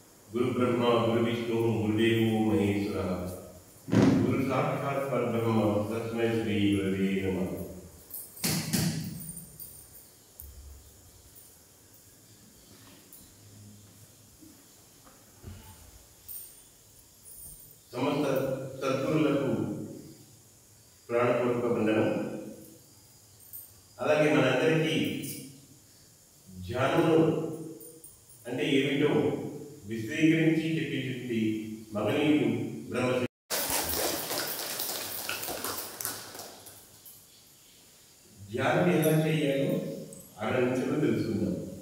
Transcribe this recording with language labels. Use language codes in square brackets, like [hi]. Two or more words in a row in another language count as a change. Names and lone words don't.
[sa] गुरु ब्रह्मा गुरु विष्णु गुरुदेवो महेश्वरः गुरु साक्षात् परब्रह्म तस्मै श्री गुरवे नमः। [te] సమస్త సద్గురులకు ప్రాణపూర్వక వందనం। అలాగే మనందరికీ ధ్యానము అంటే ఏమిటో విశ్లేషించి చెప్పి మగనీయుడు బ్రహ్మ ధ్యానం ఎలా చేయాలో 6 నిమిషాలు తెలుసుకుందాం।